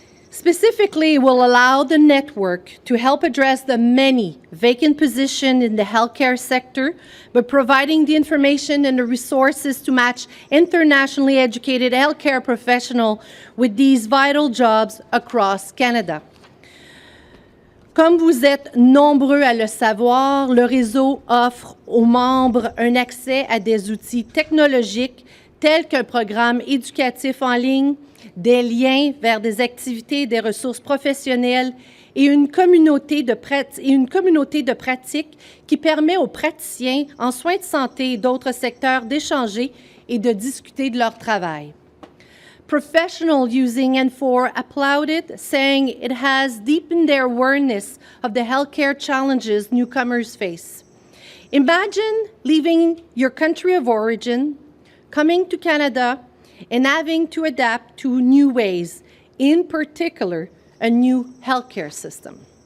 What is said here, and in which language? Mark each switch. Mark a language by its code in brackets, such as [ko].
[en] Specifically, it will allow the network to help address the many vacant positions in the healthcare sector, but providing the information and the resources to match internationally educated healthcare professionals with these vital jobs across Canada. [fr] Comme vous êtes nombreux à le savoir, le réseau offre aux membres un accès à des outils technologiques tels qu'un programme éducatif en ligne, des liens vers des activités et des ressources professionnelles et une communauté de pratiques qui permet aux praticiens en soins de santé et d'autres secteurs d'échanger et de discuter de leur travail. [en] Professionals using N4 applauded, saying it has deepened their awareness of the healthcare challenges newcomers face. Imagine leaving your country of origin, coming to Canada, and having to adapt to new ways, in particular, a new healthcare system.